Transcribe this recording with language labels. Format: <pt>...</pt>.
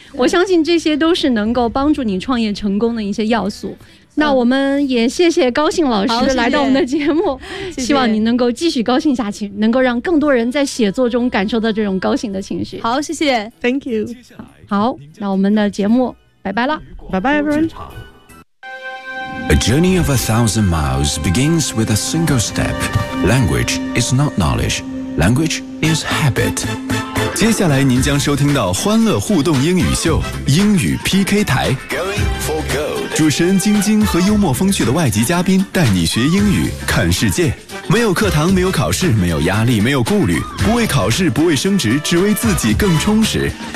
<zh>我相信这些都是能够帮助你创业成功的一些要素。那我们也谢谢高兴老师来到我们的节目，谢谢，希望您能够继续高兴下去，谢谢，能够让更多人在写作中感受到这种高兴的情绪。好，谢谢。</zh> <en>Thank you。</en> <zh>好，那我们的节目拜拜了。拜拜</zh> <en>everyone。 A journey of 1,000 miles begins with a single step. Language is not knowledge. Language is habit.</en> <zh>接下来您将收听到欢乐互动英语秀，英语 PK 台。主持人晶晶和幽默风趣的外籍嘉宾带你学英语看世界，没有课堂，没有考试，没有压力，没有顾虑，不为考试，不为升职，只为自己更充实。</zh>